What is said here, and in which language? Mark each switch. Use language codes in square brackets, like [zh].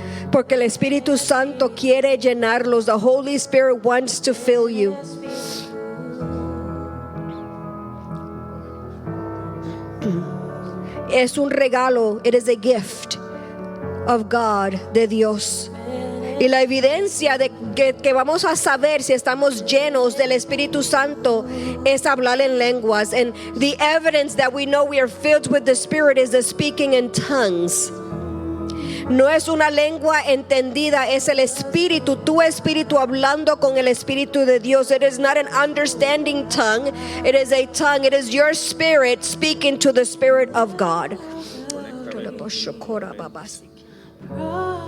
[es] Porque el Espíritu Santo quiere llenarlos. [en] The Holy Spirit wants to fill you. [es] Es un regalo, [en] it is a gift of God, [es] de Dios. Y la evidencia de que vamos a saber si estamos llenos del Espíritu Santo es hablar en lenguas. [en] And the evidence that we know we are filled with the Spirit is the speaking in tongues. [es] No es una lengua entendida, es el Espíritu, tu Espíritu hablando con el Espíritu de Dios. [en] It is not an understanding tongue, it is a tongue. It is your spirit speaking to the Spirit of God.